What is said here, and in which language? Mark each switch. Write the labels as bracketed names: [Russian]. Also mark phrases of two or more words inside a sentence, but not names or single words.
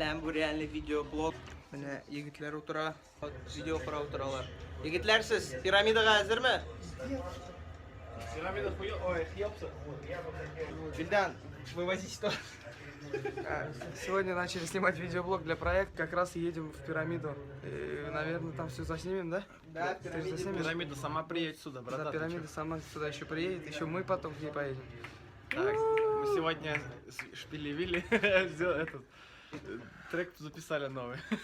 [Russian] Bu реальный видеоблог. [Tatar] Mine yigitler otura, video kura oturalar. Yigitler siz piramidага hazırmı? [Russian] Пирамида Хеопса. Бильдан, вывозить что? Сегодня начали снимать видеоблог для проекта, как раз едем в пирамиду. И, наверное, там все заснимем, да? Да, Пирамида сама приедет сюда, братан. Да, пирамида сама сюда еще приедет, еще мы потом к ней поедем. Так, мы сегодня с Шпили-Вилли этот трек записали новый.